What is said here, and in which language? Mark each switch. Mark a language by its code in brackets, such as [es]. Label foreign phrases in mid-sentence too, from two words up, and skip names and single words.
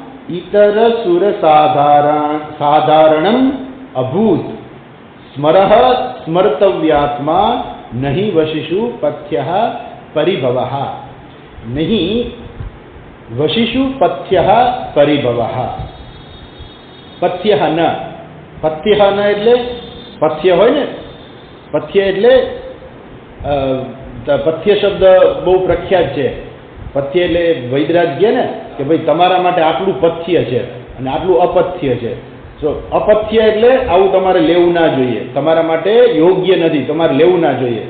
[sa] इतरसुरसाधारणम् अभूत् स्मरः स्मर्तव्यात्मा नहि वशिषु पथ्यः परिभवः। नहीं वशिषु पथ्यः परिभवः। पथ्यः न [gu] એટલે પથ્ય હોય ને, પથ્ય એટલે પથ્ય શબ્દ બહુ પ્રખ્યાત છે. પથ્ય એટલે વૈદરાજ કહે ને કે ભાઈ તમારા માટે આટલું પથ્ય છે અને આટલું અપથ્ય છે. તો અપથ્ય એટલે આવું તમારે લેવું ના જોઈએ, તમારા માટે યોગ્ય નથી, તમારે લેવું ના જોઈએ.